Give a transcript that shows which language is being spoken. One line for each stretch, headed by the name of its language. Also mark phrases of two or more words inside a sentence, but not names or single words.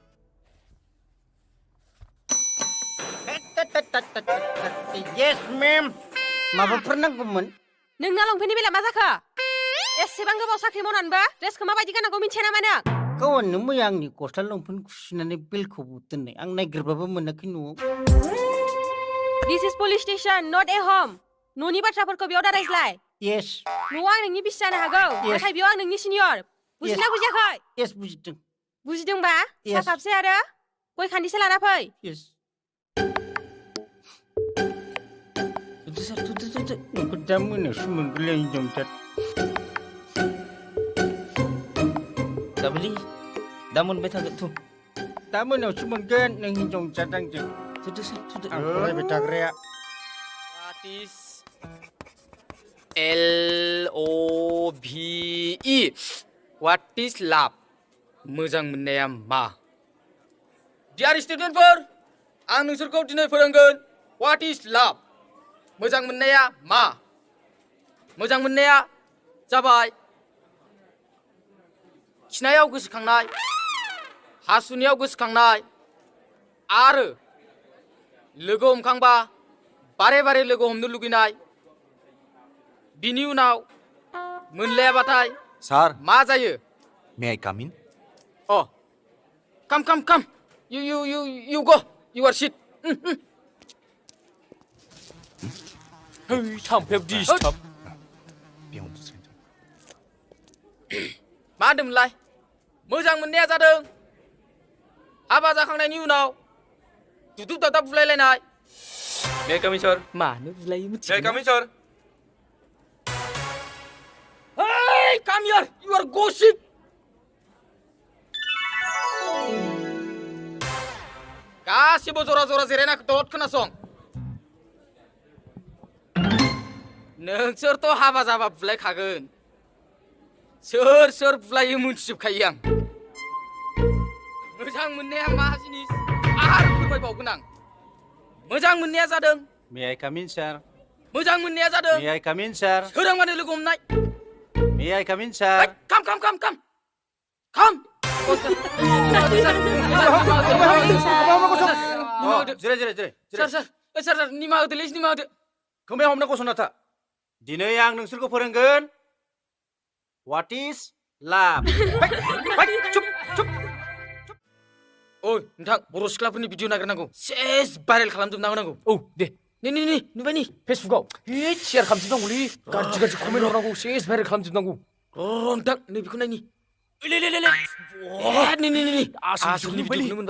English: Yes, ma'am.
Bodo: माबाफोर नांगौमोन नोंना लंपेन्टनि बेला मा जाखो एसेबां गोबाव साख्रि मावनानैबो ड्रेसखौ माबायदि गाननांगौ मिन्थिया नामा नों गावनो मैया आंनि गस्ला लंपेन्ट खुसिनानै बेलखौ दोननाय आं नागिरबाबो मोनाखै न'आव
English: This is police station, not a home.
Bodo: न'नि बाथ्राफोरखौ बेयाव दारायज्लाय
English: Yes.
Bodo: न'आव आं नोंनि बिसि जानो हागौ नाथाय बेयाव आं नोंनि सिनियर बुजिना बुजियाखै Yes, बुजिदों बुजिदोंबा साहा कापसे आरो गय खान्दिसे लाना फै
English: Yes.
Bodo: नोंखौ दा मोनायावसो मोनगोनलै हिनजावसार दाबोलि दा मोनबाय थागोन थ' दा मोनायावसो मोनगोन नों हिनजावसार आंजों आं फरायबाय थाग्राया
English: What is LOVE? What is love?
Bodo: मोजां मोननाया मा?
English: Dear studentफोर,
Bodo: आं नोंसोरखौ दिनै फोरोंगोन
English: What is love?
Bodo: मोजां मोननाया मा? मोजां मोननाया जाबाय खिनायाव गोसोखांनाय, हासुनायाव गोसोखांनाय आरो लोगो हमखांबा बारे बारे लोगो हमनो लुगैनाय बिनि उनाव मोनलायाबाथाय सार मा जायो
English: May I come in come you go your seat
Bodo: hey थाम्फैयाबो डिस्टार्ब मा होनदोंमोनलाय मोजां मोननाया जादों हाबा जाखांनायनि उनाव दुदुब दादाब बुलायलायनाय
English: May I come in sir
Bodo: मानो बुलायो
English: मे
Bodo: मिथिगौ
English: come in sir Hey, come here! You are gossip!
Bodo: गासिबो जरा जरा जिरायना दद खोनासं नोंसोरथ' हाबा जाबा बुलायखागोन सोर सोर बुलायो मोनथिजोबखायो आं मोजां मोननाया मा जिनिस आरो फोरमायबावगोन आं मोजां मोननाया जादों
English: May I come in, sir?
Bodo: मोजां मोननाया जादों
English: May I come in, sir?
Bodo: सोरांबानो लोगो हमनाय
English: May I come in, sir? come sir
Bodo: निमा होदोलै निमा होदो खोमायाव हमना गसंना था दिनै आं नोंसोरखौ फोरोंगोन
English: What is love?
Bodo: ओइ नोंथां बर' सिख्लाफोरनि भिडिअ नागिरनांगौ सेस भाइरेल खालामजोबना होनांगौ औ दे नि नुबाय नि फेसबुकाव शेयार खालामजोबनांगौलै गाज्रि कमेन्ट हरनांगौ सेस भाइरेल खालामजोबनांगौ नोंथां नैबेखौ नायनि आसलनि भिडिअखौनो मोनबाय